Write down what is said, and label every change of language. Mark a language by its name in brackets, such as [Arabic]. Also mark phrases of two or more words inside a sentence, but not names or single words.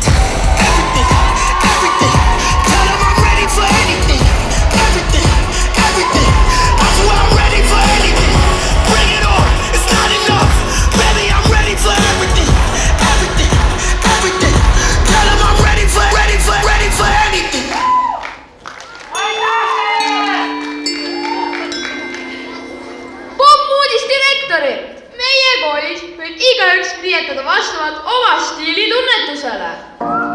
[English] Everything, everything. Tell them I'm ready for anything. Everything, everything. I swear I'm ready for anything. Bring it on, it's not enough. Baby, I'm ready for everything. Everything, everything. Tell them I'm ready for anything. [Estonian] Poppuudis direktorilt. Meie koolis võib igaüks riietada vastavalt oma stiilitunnetusele.